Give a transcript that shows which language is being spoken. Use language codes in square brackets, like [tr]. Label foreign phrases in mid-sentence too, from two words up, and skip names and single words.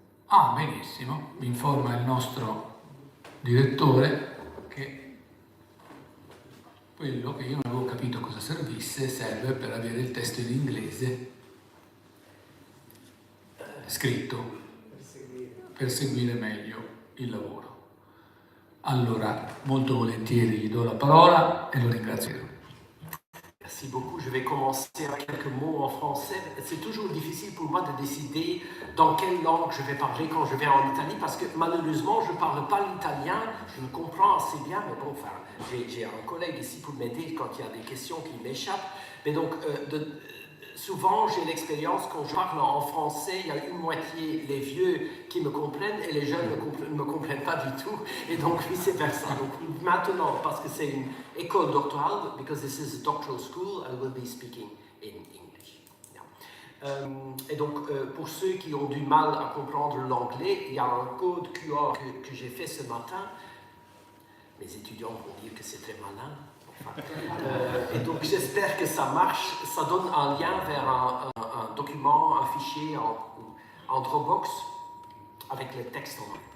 [it] Ah, benissimo, mi informa il nostro direttore che quello che io non avevo capito cosa servisse serve per avere il testo in inglese scritto per seguire meglio il lavoro. Allora, molto volentieri gli do la parola e lo ringrazio. [fr] Merci beaucoup. Je vais commencer avec quelques mots en français. C'est toujours difficile pour moi de décider dans quelle langue je vais parler quand je vais en Italie parce que malheureusement, je ne parle pas l'italien. Je le comprends assez bien, mais bon, enfin, j'ai un collègue ici pour m'aider quand il y a des questions qui m'échappent. Mais donc, souvent, j'ai l'expérience, quand je parle en français, il y a une moitié les vieux qui me comprennent et les jeunes ne me comprennent pas du tout. Et donc, vice-versa. Donc, maintenant, parce que c'est une école doctorale, [en] because this is a doctoral school, I will be speaking in English. [fr] Yeah. Et donc, pour ceux qui ont du mal à comprendre l'anglais, il y a un code QR que j'ai fait ce matin. Mes étudiants vont dire que c'est très malin. Et donc j'espère que ça marche. Ça donne un lien vers un document, un fichier en Dropbox avec le texte en main.